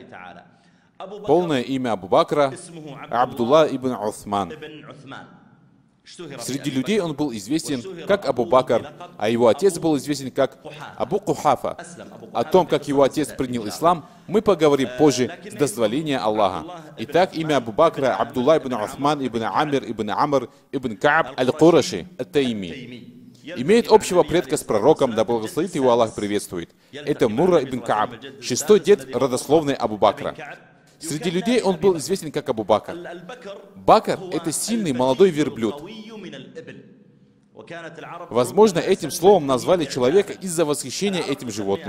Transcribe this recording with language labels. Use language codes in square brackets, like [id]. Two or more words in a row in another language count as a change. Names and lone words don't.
[ru] Полное имя Абу Бакра — Абдулла ибн Усман. Среди людей он был известен как Абу Бакр, а его отец был известен как Абу Кухафа. О том, как его отец принял ислам, мы поговорим позже с дозволения Аллаха. Итак, имя Абу Бакра Абдулла ибн Усман ибн Амир ибн Амр ибн Кааб аль-Кураши ат-Тайми. Имеет общего предка с пророком, да благословит его Аллах приветствует. Это Мурра ибн Кааб, шестой дед родословной Абу Бакра. Среди людей он был известен как Абу Бакр. Бакр — это сильный молодой верблюд. Возможно, этим словом назвали человека из-за восхищения этим животным.